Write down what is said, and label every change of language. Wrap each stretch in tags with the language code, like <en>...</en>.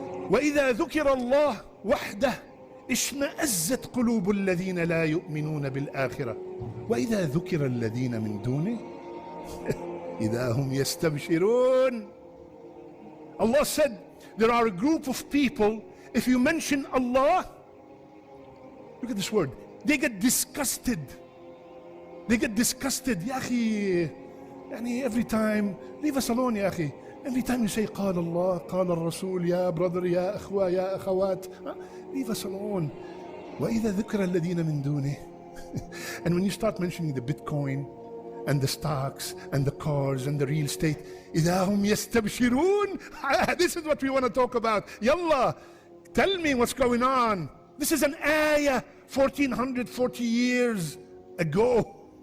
<ar>وإذا ذكر الله وحده اشمأزت قلوب الذين لا يؤمنون بالآخرة وإذا ذكر الذين من دونه إذا هم يستبشرون.</ar> <en>Allah said there are a group of people, if you mention Allah, look at this word, they get disgusted. They get disgusted. Ya akhi, every time, leave us alone, ya akhi. Every time you say</en> <ar>قال الله قال الرسول يا</ar> <en>brother</en> <ar>يا أخوة يا أخوات,</ar> <en>leave us alone.</en> <ar>وإذا ذكر الذين من دونه.</ar> <en>And when you start mentioning the Bitcoin and the stocks and the cars and the real estate,</en> <ar>إذا هم يستبشرون.</ar> <en>This is what we want to talk about. Yalla, tell me what's going on. This is an ayah 1440 years ago.</en>